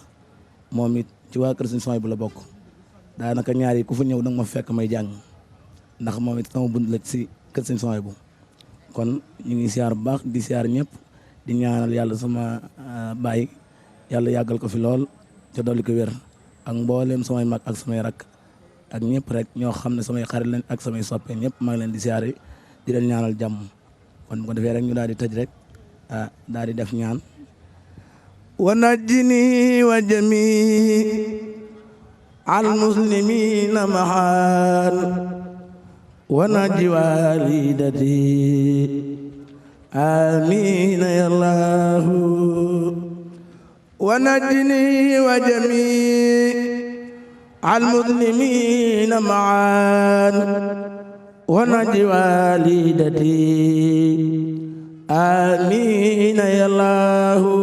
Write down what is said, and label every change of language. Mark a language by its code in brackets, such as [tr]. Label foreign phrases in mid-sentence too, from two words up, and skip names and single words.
[wo] moom it ci waa kër Serigne Souhaïbou la bokk daanaka ñaar yi ku fa ñëw nag ma fekk may jàng ndax moom it sama bunt la ci kër Serigne Souhaïbou kon ñu ngi siyaar bu baax di siyaar ñëpp di ñaanal yàlla sama baay yàlla yàggal ko fi lool te dolli ko wér ak mbooleem samay mag ak samay rak ak ñëpp rek ñoo xam ne samay xarit lañ ak samay soppe ñëpp maa ngi leen di siyaare di leen ñaanal jàmm kon bu ko defee rek ñu daal di tëj rek daal di def ñaan [ar] ونجني وجميع المسلمين معا ونجي walidati آمين يا الله ونجني وجميع المذنبين معا ونجي والدتي آمين يا الله